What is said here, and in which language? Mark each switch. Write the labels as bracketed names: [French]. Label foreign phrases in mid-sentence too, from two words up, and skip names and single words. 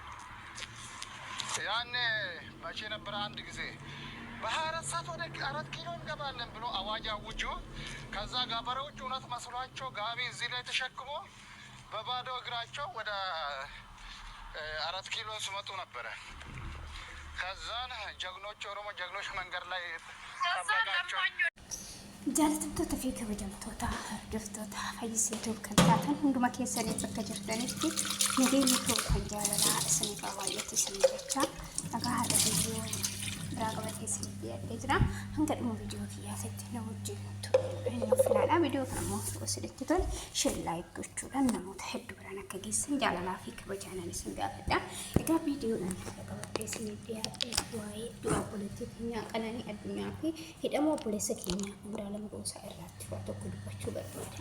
[Amharic] ያኔ መቼ ነበር አንድ ጊዜ በ24 ሰዓት ወደ 4 ኪሎ እንገባለን ብሎ አዋጅ አውጆ ከዛ ገበሬዎች እውነት መስሏቸው ጋቢ እዚህ ላይ ተሸክሞ በባዶ እግራቸው ወደ 4 ኪሎ ሲመጡ ነበረ ከዛን ጀግኖች ኦሮሞ ጀግኖች መንገድ ላይ ተባጋቸው [Oromo] jaallatamtoota fi kabajamtoota hordoftoota fayyisee kan taatan hunduma keessanii bakka jirtanitti nageenya kan jaalalaa isiniif baay'eetti isin jechaa nagaa haala viidiyoo biraa qabatee isiniif dhiyaatee jira hanga dhuma viidiyoo kiyyaatti na wajjin turuu filaadha viidiyoo kana immoo isinitti tole [English] share like [Oromo] gochuudhaan namoota hedduu biraan akka geessan jaalalaa fi kabajaanan isin gaafadha egaa viidiyoodhaan qabatee isiniif dhiyaatee waa'ee du'a poolitiikii qananii addunyaa fi hidhamoo obboleessa keenya Umraalam Goosaa irratti waan tokko dubbachuu barbaada.